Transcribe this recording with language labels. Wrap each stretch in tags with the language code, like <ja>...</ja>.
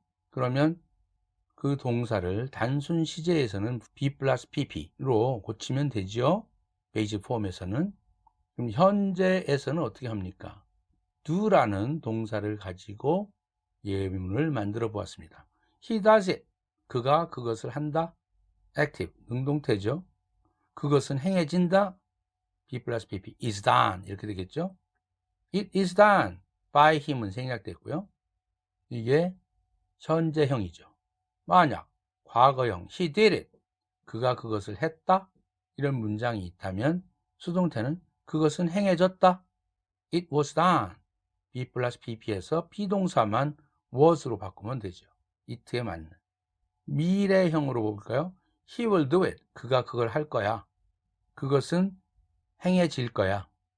<ko>그러면 그 동사를 단순 시제에서는 B 플러스 PP로 고치면 되죠. 베이직 폼에서는. 그럼 현재에서는 어떻게 합니까? do라는 동사를 가지고 예문을 만들어 보았습니다.</ko> <en>He does it.</en> <ko>그가 그것을 한다. active, 능동태죠. 그것은 행해진다. B 플러스 PP,</ko> <en>is done.</en> <ko>이렇게 되겠죠.</ko> <en>It is done by him은</en> <ko>생략됐고요. 이게 현재형이죠. 만약 과거형,</ko> <en>he did it.</en> <ko>그가 그것을 했다. 이런 문장이 있다면 수동태는 그것은 행해졌다.</ko> <en>It was done.</en> <ko>B 플러스 PP에서 비동사만 was로 바꾸면 되죠.</ko> <en>it에</en> <ko>맞는. 미래형으로 볼까요?</ko> <en>He will do it.</en> <ko>그가 그걸 할 거야. 그것은 행해질 거야.</ko>